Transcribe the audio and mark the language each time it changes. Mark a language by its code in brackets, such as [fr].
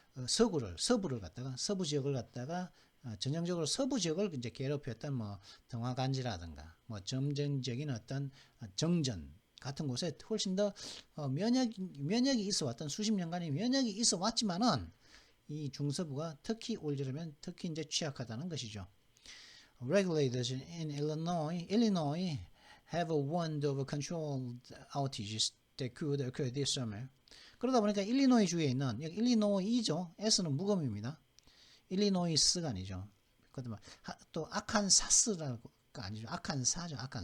[ko] 서부를 갖다가 서부 지역을 갖다가 전형적으로 서부 지역을 이제 괴롭혔던 등화간지라든가 점진적인 어떤 정전 같은 곳에 훨씬 더 면역이 있어 왔던 수십 년간의 면역이 있어 왔지만은 이 중서부가 특히 올여름엔 특히 이제 취약하다는 것이죠. [en] Regulators in Illinois have warned of controlled outages that could occur this summer. [ko] 그러다 보니까 일리노이 주에 있는 여기 일리노이죠. S는 무검입니다. 일리노이스가 아니죠. 또 아칸사스라고가 아니죠. 아칸사죠.